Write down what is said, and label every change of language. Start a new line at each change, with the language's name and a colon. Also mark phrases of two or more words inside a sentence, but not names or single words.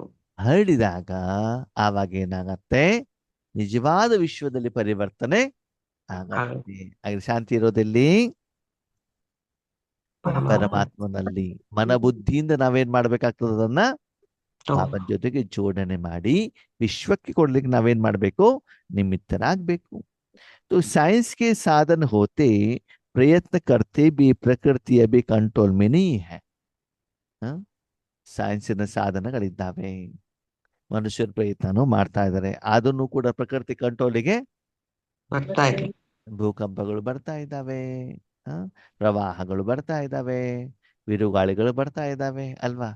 Kannada: ಹರಡಿದಾಗ ಆವಾಗ ಏನಾಗತ್ತೆ, ನಿಜವಾದ ವಿಶ್ವದಲ್ಲಿ ಪರಿವರ್ತನೆ ಆಗತ್ತೆ. ಹಾಗೆ ಶಾಂತಿ ಇರೋದೆಲ್ಲಿ? ಪರಮಾತ್ಮನಲ್ಲಿ. ಮನಬುದ್ಧಿಯಿಂದ ನಾವೇನ್ ಮಾಡ್ಬೇಕಾಗ್ತದೆ, ಅದನ್ನ ಬಾಬನ ಜೊತೆಗೆ ಜೋಡಣೆ ಮಾಡಿ ವಿಶ್ವಕ್ಕೆ ಕೊಡ್ಲಿಕ್ಕೆ ನಾವೇನ್ ಮಾಡ್ಬೇಕು, ನಿಮಿತ್ತರಾಗ್ಬೇಕು.
Hindi: तो साइंस के साधन होते प्रयत्न करते भी प्रकृति अभी कंट्रोल में नहीं है.
Kannada: ಸೈನ್ಸಿನ ಸಾಧನಗಳಿದ್ದಾವೆ, ಮನುಷ್ಯರ ಪ್ರಯತ್ನನೂ ಮಾಡ್ತಾ ಇದ್ದಾರೆ, ಅದನ್ನು ಕೂಡ ಪ್ರಕೃತಿ ಕಂಟ್ರೋಲಿಗೆ ಬರ್ತಾ ಇಲ್ಲ. ಭೂಕಂಪಗಳು ಬರ್ತಾ ಇದ್ದಾವೆ, ಪ್ರವಾಹಗಳು ಬರ್ತಾ ಇದ್ದಾವೆ, ಬಿರುಗಾಳಿಗಳು ಬರ್ತಾ ಇದ್ದಾವೆ ಅಲ್ವಾ.